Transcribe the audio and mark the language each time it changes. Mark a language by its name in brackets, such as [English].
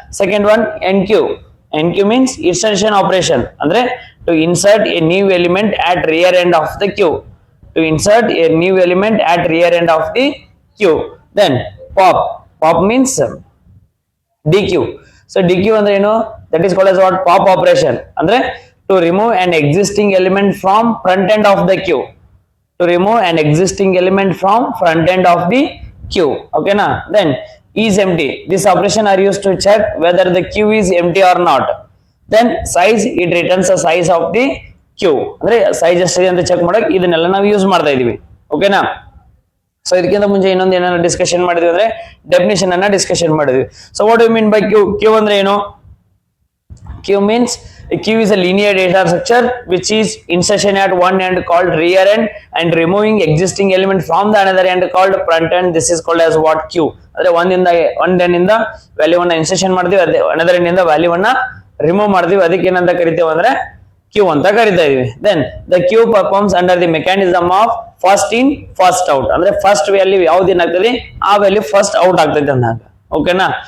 [English] Second one enqueue. Enqueue means insertion operation, ಅಂದ್ರೆ to insert a new element at rear end of the queue. To insert a new element at rear end of the queue. Then pop. Pop means dequeue. So dequeue [Kannada] ಅಂದ್ರೆ ಏನು? [English] That is called as what? Pop operation. ಅಂದ್ರೆ to remove an existing element from front end of the queue. To remove an existing element from front end of the queue. Okay na? Then is empty. This operation are used to check whether the queue is empty or not. Then size, it returns the size of the queue. [Kannada] ಅಂದ್ರೆ size ಎಷ್ಟಿದೆ ಅಂತ check ಮಾಡಕ್ ಇದನ್ನೆಲ್ಲ ನಾವು use ಮಾಡ್ತಾ ಇದೀವಿ. ಓಕೆನಾ? So ಇದಕ್ಕಿಂತ ಮುಂಚೆ ಇನ್ನೊಂದು ಏನಾದ್ರು ಡಿಸ್ಕಷನ್ ಮಾಡಿದ್ವಿ ಅಂದ್ರೆ ಡೆಫಿನೇಷನ್ ಅನ್ನ ಡಿಸ್ಕಷನ್ ಮಾಡಿದ್ವಿ. [English] So what you mean by queue? [Kannada] Q ಅಂದ್ರೆ ಏನು? [English] Queue means a queue is a linear data structure which is insertion at one end called rear end and removing existing element from the another end called front end. This is called as what? Queue. [Kannada] ಅಂದ್ರೆ [English] one end [Kannada] ಇಂದ value ಅನ್ನ insertion ಮಾಡ್ತೀವಿ, ಅದೇ [English] another end [Kannada] ಇಂದ value ಅನ್ನ remove ಮಾಡ್ತೀವಿ. ಅದಕ್ಕೆ ಏನಂತ ಕರಿತೀವಿ ಅಂದ್ರೆ ಕ್ಯೂ ಅಂತ ಕರಿತಾ ಇದೀವಿ. [English] Then the queue performs under the mechanism of first in first out. [Kannada] ಅಂದ್ರೆ ಫಸ್ಟ್ ವ್ಯಾಲ್ಯೂ ಯಾವ್ದು ಏನಾಗ್ತದೆ ಆ ವ್ಯಾಲ್ಯೂ ಫಸ್ಟ್ ಔಟ್ ಆಗ್ತೈತೆ ಅಂದಾಗ. ಓಕೆನಾ?